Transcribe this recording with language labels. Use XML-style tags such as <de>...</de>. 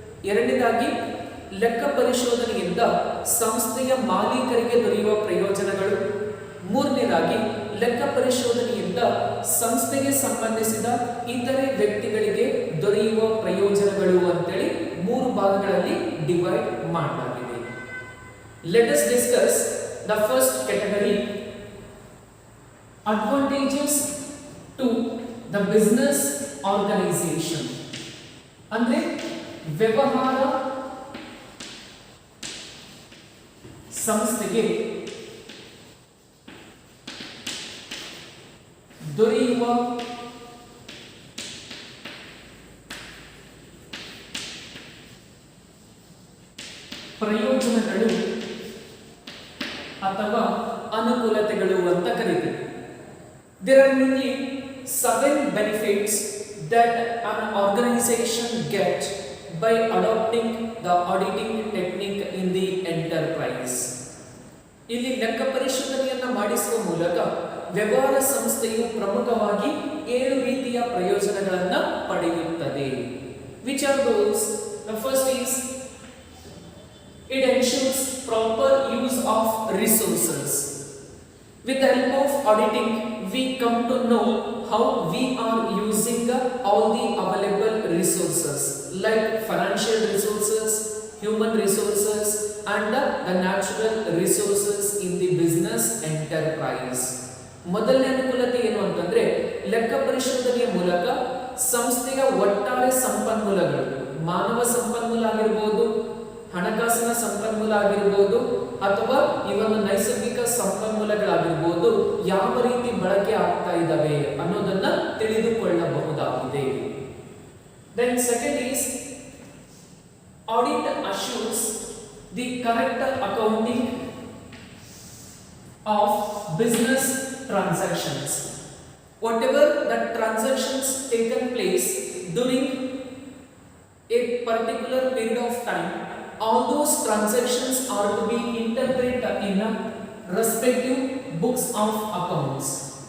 <kn>ಎರಡನೇದಾಗಿ, ಲೆಕ್ಕ ಪರಿಶೋಧನೆಯಿಂದ ಸಂಸ್ಥೆಯ ಮಾಲೀಕರಿಗೆ ದೊರೆಯುವ ಪ್ರಯೋಜನಗಳು. ಮೂರನೇದಾಗಿ, ಲೆಕ್ಕ ಪರಿಶೋಧನೆಯಿಂದ ಸಂಸ್ಥೆಗೆ ಸಂಬಂಧಿಸಿದ ಇತರೆ ವ್ಯಕ್ತಿಗಳಿಗೆ ದೊರೆಯುವ ಪ್ರಯೋಜನಗಳು ಅಂತೇಳಿ 3 ಭಾಗಗಳಲ್ಲಿ ಡಿವೈಡ್ ಮಾಡಲಾಗಿದೆ.</kn> <en>Let us discuss the first category, advantages to the business organization.</en> <kn>ಅಂದ್ರೆ ವ್ಯವಹಾರ ಸಂಸ್ಥೆಗೆ ದೊರೆಯುವ ಪ್ರಯೋಜನಗಳು ಅಥವಾ ಅನುಕೂಲತೆಗಳು ಅಂತ ಕರೀತೀವಿ.</kn> <en>There are mainly 7 benefits that an organization get by adopting the auditing technique in the enterprise.</en> <kn>ಇಲ್ಲಿ ಲೆಕ್ಕ ಪರಿಶೋಧನೆಯನ್ನ ಮಾಡಿಸುವ ಮೂಲಕ ವ್ಯವಹಾರ ಸಂಸ್ಥೆಯು ಪ್ರಮುಖವಾಗಿ 7 ರೀತಿಯ ಪ್ರಯೋಜನಗಳನ್ನು ಪಡೆಯುತ್ತದೆ.</kn> <en>Which are those? The first is it ensures proper use of resources. With the help of auditing, we come to know how we are using all the available resources like financial resources, human resources and the natural resources in the business enterprise.</en> <kn>ಮೊದಲನೇ ಅನುಕೂಲತೆ ಏನು ಅಂತಂದ್ರೆ, ಲೆಕ್ಕ ಪರಿಶೋಧನೆಯ ಮೂಲಕ ಸಂಸ್ಥೆಯ ಒಟ್ಟಾರೆ ಸಂಪನ್ಮೂಲಗಳು, ಮಾನವ ಸಂಪನ್ಮೂಲ ಆಗಿರಬಹುದು, ಹಣಕಾಸಿನ ಸಂಪನ್ಮೂಲ ಆಗಿರಬಹುದು ಅಥವಾ ಇವನ್ನ ನೈಸರ್ಗಿಕ ಸಂಪನ್ಮೂಲಗಳಾಗಿರಬಹುದು, ಯಾವ ರೀತಿ ಬಳಕೆ ಆಗ್ತಾ ಇದ್ದಾವೆ ಅನ್ನೋದನ್ನ ತಿಳಿದುಕೊಳ್ಳಬಹುದಾಗಿದೆ.</kn> <en>Then second is audit assures the correct accounting of business transactions. Whatever the transactions taken place during a particular period of time, all those transactions are to be interpreted in a respective books of accounts.</en>